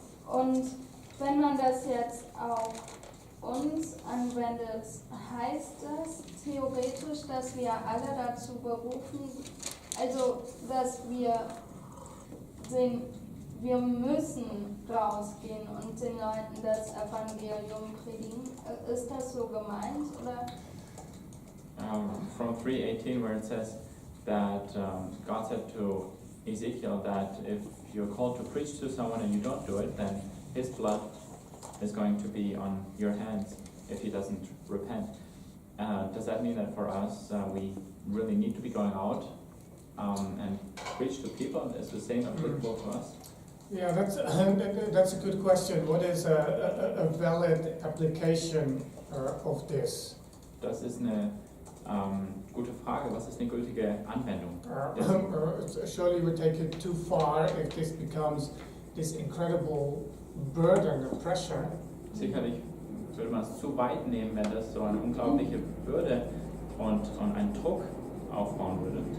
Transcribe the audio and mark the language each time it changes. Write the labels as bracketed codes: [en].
[de] Und wenn man das jetzt auf uns anwendet, heißt das theoretisch, dass wir alle dazu berufen, also dass wir müssen rausgehen und den Leuten das Evangelium predigen. Ist das so gemeint, oder? [en] From 3:18, where it says that God said to Ezekiel that if you're called to preach to someone and you don't do it, then his blood is going to be on your hands if he doesn't repent. Does that mean that for us we really need to be going out and preach to people? Is the same applicable to us? Yeah, that's a good question. What is a valid application of this? [de] Das ist eine gute Frage. Was ist eine gültige Anwendung? [en] Surely we take it too far if this becomes this incredible burden and pressure. [de] Sicherlich würde man es zu weit nehmen, wenn das so eine unglaubliche Bürde und einen Druck aufbauen würde.